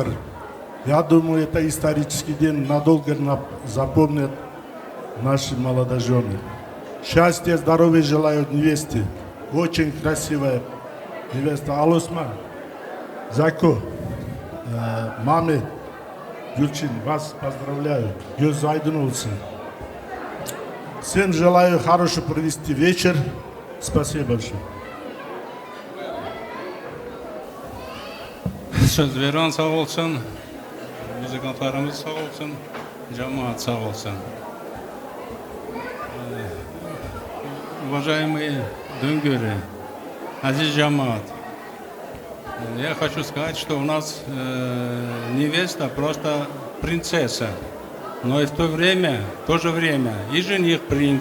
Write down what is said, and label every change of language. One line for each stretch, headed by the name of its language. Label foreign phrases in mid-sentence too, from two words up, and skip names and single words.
Russian: Я думаю, это исторический день надолго запомнят наши молодожены. Счастья, здоровья желаю невесте. Очень красивая невеста. Алосман, Зако, маме, Гülçin, вас поздравляю.
Turkish: Göz aydın olsun.
Russian: Всем желаю хорошо провести вечер. Спасибо большое.
Turkish: Sözveren sağ olsun, müzikantlarımız sağ olsun, cemaat sağ olsun.
Russian: Уважаемые Дунгуры,
Turkish: aziz cemaat,
Russian: я хочу сказать, что у нас невеста просто принцесса, но и в то же время и жених принц.